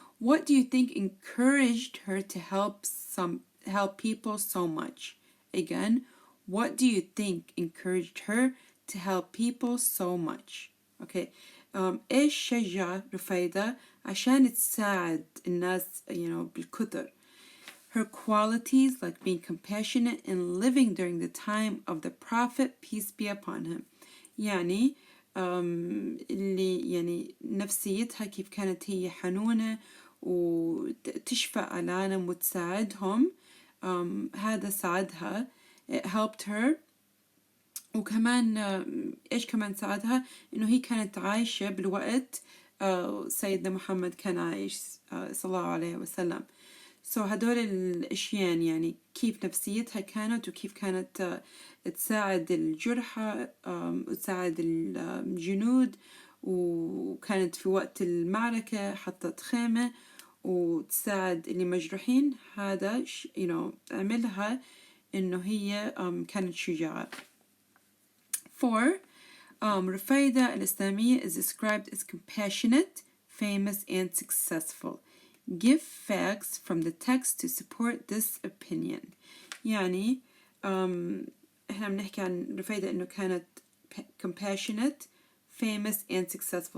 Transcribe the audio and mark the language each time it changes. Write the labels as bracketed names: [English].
[English] What do you think encouraged her to help people so much? Again, what do you think encouraged her to help people so much? Okay. [Arabic] إيش شجع رفايدة عشان تساعد الناس بالكثر? [English] Her qualities like being compassionate and living during the time of the Prophet, peace be upon him. [Arabic] يعني اللي نفسيتها كيف كانت هي حنونة وتشفق على العالم وتساعدهم, هذا ساعدها, [English] it helped her. [Arabic] وكمان إيش كمان ساعدها؟ إنه هي كانت عايشة بالوقت سيدنا محمد كان عايش صلى الله عليه وسلم. هدول الأشياء يعني كيف نفسيتها كانت وكيف كانت تساعد الجرحى وتساعد الجنود, وكانت في وقت المعركة حطت خيمة وتساعد اللي مجروحين. هذا عملها إنه هي كانت شجاعة. 4. [English] Rufaida Al Aslamiya is described as compassionate, famous, and successful. Give facts from the text to support this opinion. [Arabic] يعني احنا بنحكي عن رفايدة انه كانت [English] compassionate, famous, and successful.